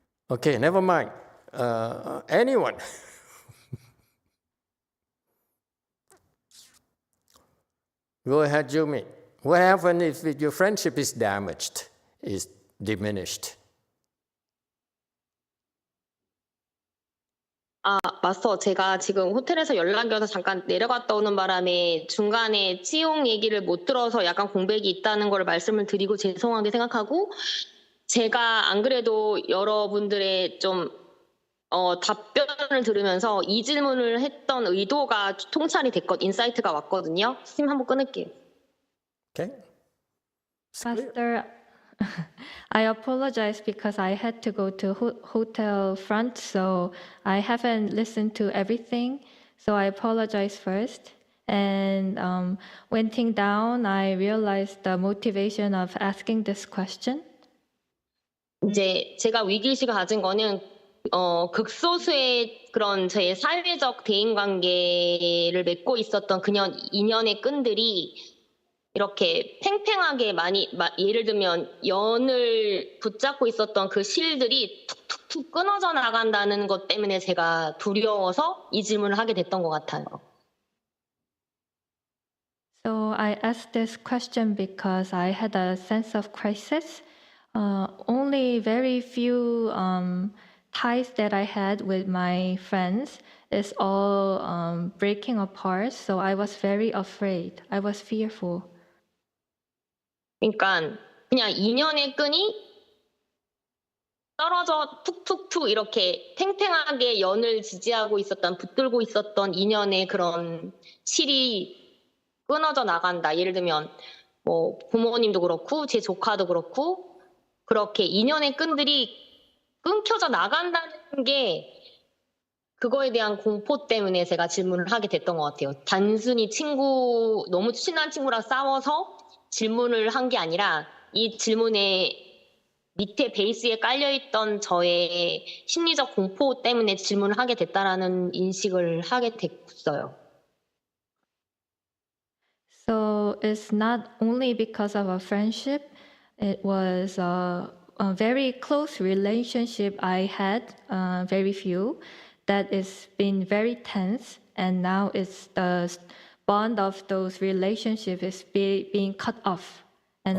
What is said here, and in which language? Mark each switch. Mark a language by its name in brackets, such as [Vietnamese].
[English] Okay, never mind. Anyone? Go ahead, Jumi. What happens if your friendship is damaged, is diminished? [Korean] 마스터, 제가 지금 호텔에서 연락이 와서 잠깐 내려갔다 오는 바람에 중간에 치용 얘기를 못 들어서 약간 공백이 있다는 걸 말씀을 드리고 죄송하게 생각하고, 제가 안 그래도 여러분들의 좀 답변을 들으면서 이 질문을 했던 의도가 통찰이 인사이트가 왔거든요. 스팀 한번 끊을게요. [English] Okay. Pastor, I apologize because I had to go to hotel front, so I haven't listened to everything. So I apologize first. And waiting down, I realized the motivation of asking this question. [Korean] 이제 제가 위기의식을 가진 거는 극소수의 그런 제 사회적 대인관계를 맺고 있었던 그냥 인연의 끈들이 이렇게 팽팽하게 많이, 예를 들면 연을 붙잡고 있었던 그 실들이 툭툭툭 끊어져 나간다는 것 때문에 제가 두려워서 이 질문을 하게 됐던 것 같아요. [English] So I asked this question because I had a sense of crisis. Only very few ties that I had with my friends is all breaking apart. So I was very afraid. I was fearful. [Korean] 그러니까 그냥 인연의 끈이 떨어져 툭툭툭 이렇게 팽팽하게 연을 지지하고 있었던, 붙들고 있었던 인연의 그런 실이 끊어져 나간다. 예를 들면 뭐 부모님도 그렇고 제 조카도 그렇고 그렇게 인연의 끈들이 끊겨져 나간다는 게, 그거에 대한 공포 때문에 제가 질문을 하게 됐던 것 같아요. 단순히 너무 친한 친구랑 싸워서 질문을 한 게 아니라 이 질문에 밑에 베이스에 깔려있던 저의 심리적 공포 때문에 질문을 하게 됐다라는 인식을 하게 됐어요. [English] So it's not only because of a friendship. It was a very close relationship I had, very few, that is been very tense, and now it's the bond of those relationships is being cut off, and